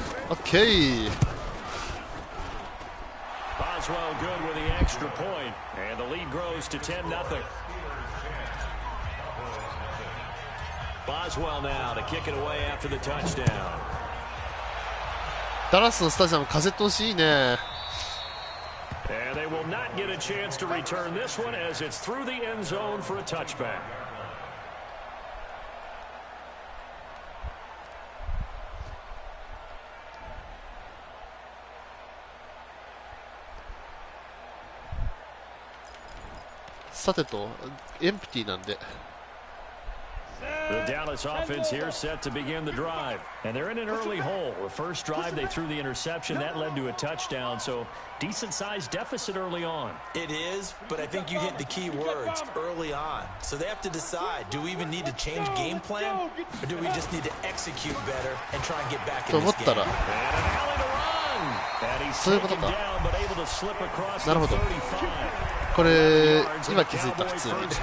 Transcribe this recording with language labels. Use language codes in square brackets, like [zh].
[ja] オッケー。 [en] Boswell good with the extra point, and the lead grows to 10-0. Boswell now to kick it away after the touchdown. [ja] ダラスのスタジアム風通しいいね。 [en] And they will not get a chance to return this one as it's through the end zone for a touchback. [ja] さてと、エンプティなんで。 [en] The Dallas offense here set to begin the drive. And they're in an early hole. The first drive, they threw the interception. That led to a touchdown. So, decent-sized deficit early on. It is, but I think you hit the key words, early on. So they have to decide, do we even need to change game plan? Or do we just need to execute better and try and get back in this game? And an alley to run. And he's taken down, but able to slip across the 35. [ja] これ、今気づいた、普通に。